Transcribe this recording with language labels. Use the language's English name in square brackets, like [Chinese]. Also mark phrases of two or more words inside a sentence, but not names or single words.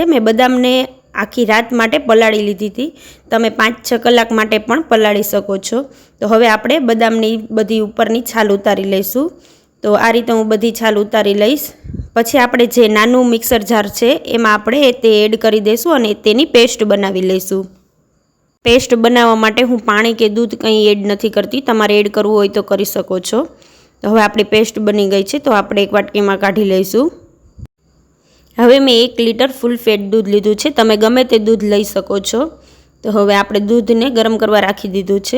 [Gujarati] મેં બદામને આખી રાત માટે પલાળી લીધી હતી। તમે 5-6 કલાક માટે પણ પલાળી શકો છો। તો હવે આપણે બદામની બધી ઉપરની છાલ ઉતારી લઈશું। તો આ રીતે હું બધી છાલ ઉતારી લઈશ। પછી આપણે જે નાનું મિક્સર જાર છે એમાં આપણે તે એડ કરી દઈશું અને તેની પેસ્ટ બનાવી લઈશું। પેસ્ટ બનાવા માટે હું પાણી કે દૂધ કહીં એડ નહીં કરતી, તમારે એડ કરવું હોય તો કરી શકો છો। તો હવે આપણી પેસ્ટ બની ગઈ હૈ, તો આપણે એક વાટકી મેં કાઢી લઈશું। હવે મેં 1 લીટર ફુલ ફેટ દૂધ લીધું છે, તમે ગમે તે દૂધ લઈ શકો છો। તો હવે આપણે દૂધ ને ગરમ કરવા રાખી દીધું છે।